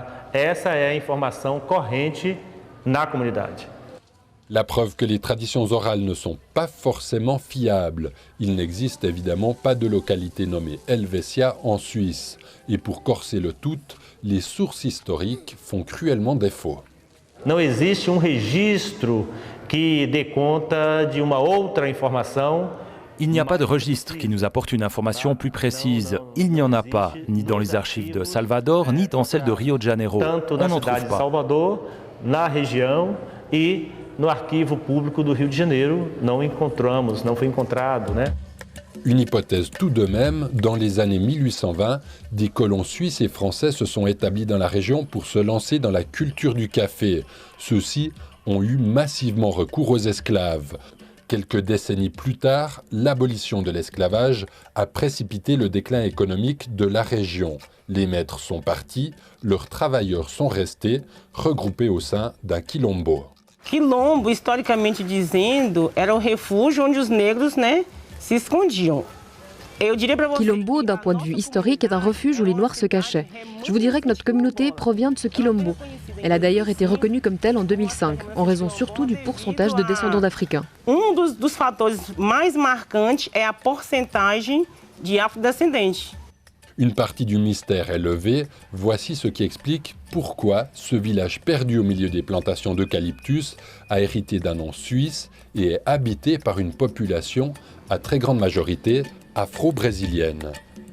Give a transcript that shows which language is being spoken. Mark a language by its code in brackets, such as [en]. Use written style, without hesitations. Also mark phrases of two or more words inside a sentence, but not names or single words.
[fr] La preuve que les traditions orales ne sont pas forcément fiables. Il n'existe évidemment pas de localité nommée Helvetia en Suisse. Et pour corser le tout, les sources historiques font cruellement défaut. [pt] Não existe registro que dê conta de uma outra informação. [fr] Il n'y a pas de registre qui nous apporte une information plus précise. Il n'y en a pas, ni dans les archives de Salvador, ni dans celles de Rio de Janeiro. On n'en trouve pas. [pt] Salvador, na região e no arquivo público do Rio de Janeiro não encontramos, não foi encontrado, né? [fr] Une hypothèse tout de même, dans les années 1820, des colons suisses et français se sont établis dans la région pour se lancer dans la culture du café. Ceux-ci ont eu massivement recours aux esclaves. Quelques décennies plus tard, l'abolition de l'esclavage a précipité le déclin économique de la région. Les maîtres sont partis, leurs travailleurs sont restés, regroupés au sein d'un quilombo. [pt] Quilombo, historicamente dizendo, era o refúgio onde os negros, se escondiam. [fr] Quilombo, d'un point de vue historique, est un refuge où les Noirs se cachaient. Je vous dirais que notre communauté provient de ce quilombo. Elle a d'ailleurs été reconnue comme telle en 2005, en raison surtout du pourcentage de descendants d'Africains. [pt] Dos fatores mais marcantes é a porcentagem de afrodescendentes. [fr] Une partie du mystère est levée. Voici ce qui explique pourquoi ce village perdu au milieu des plantations d'eucalyptus a hérité d'un nom suisse et est habité par une population à très grande majorité afro-brésilienne.